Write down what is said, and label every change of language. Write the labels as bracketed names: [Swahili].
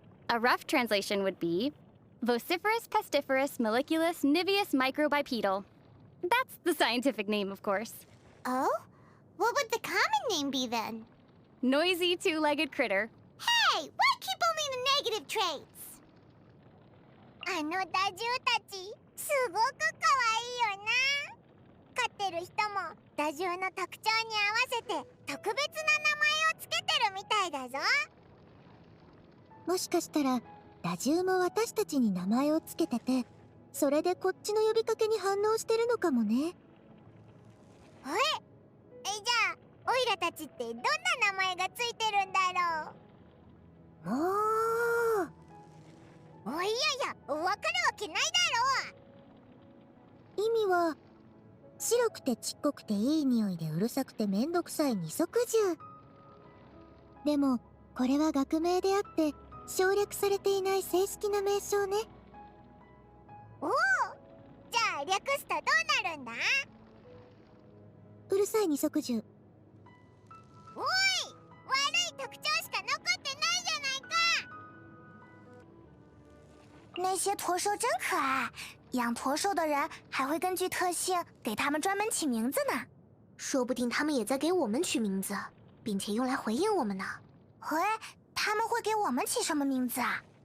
[English] A rough translation would be vociferous, pestiferous, molliculous, niveus, microbipedal. That's the scientific name, of course. Oh? What would the common name be then? Noisy two-legged critter. Hey, why keep only the negative traits? [Japanese] あのダジュウたち、すごく可愛いよな。飼ってる人もダジュウの特徴に合わせて特別な名前をつけてるみたいだぞ。もしかしたらダジュウも私たちに名前をつけてて、それでこっちの呼びかけに反応してるのかもね。じゃあオイラたちってどんな名前がついてるんだろう。おいやいや、わかるわけないだろう。意味は白くてちっこくていい匂いでうるさくてめんどくさい二足獣。でもこれは学名であって省略されていない正式な名称ね。おお、じゃあ略すとどうなるんだ？うるさい二足獣。おい、悪い特徴しか残ってないじゃないか。 [Chinese] 那些驼兽真可爱，养驼兽的人还会根据特性给它们专门起名字呢。说不定他们也在给我们取名字，并且用来回应我们呢。嘿，他们会给我们起什么名字啊？